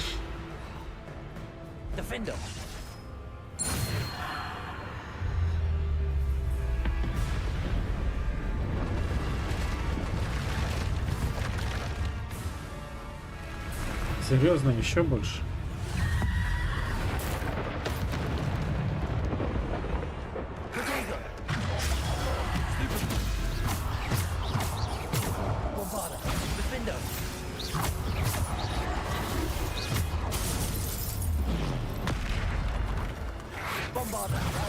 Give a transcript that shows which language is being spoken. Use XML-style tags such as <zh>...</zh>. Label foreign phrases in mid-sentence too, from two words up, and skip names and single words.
<ru>Defender. Серьезно, еще больше. Bombarda. Defender. Bombarda.</ru>